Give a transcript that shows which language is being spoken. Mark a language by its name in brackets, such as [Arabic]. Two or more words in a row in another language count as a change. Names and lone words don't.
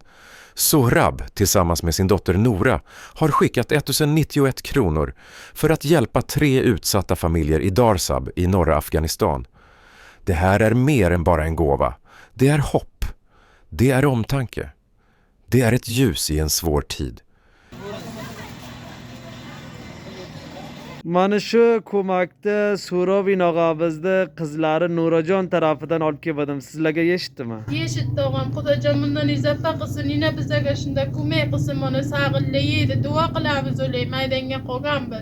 [Swedish] Sohrab tillsammans med sin dotter Nora har skickat 1091 kronor för att hjälpa 3 utsatta familjer i Darsab i norra Afghanistan. Det här är mer än bara en gåva. Det är hopp. Det är omtanke. Det är ett ljus i en svår tid. [Uzbek] Mana shu ko'makda So'rovi nog'abizda qizlari Nurajon tarafidan olib keldim. Sizlarga yetdimi? Yeshitdi og'am, Xudojon bundan izofa qilsin, yana bizga shunda ko'mak qilsin, mana sag'illaydi, duo qilamiz o'lay, maydonga qolganmiz.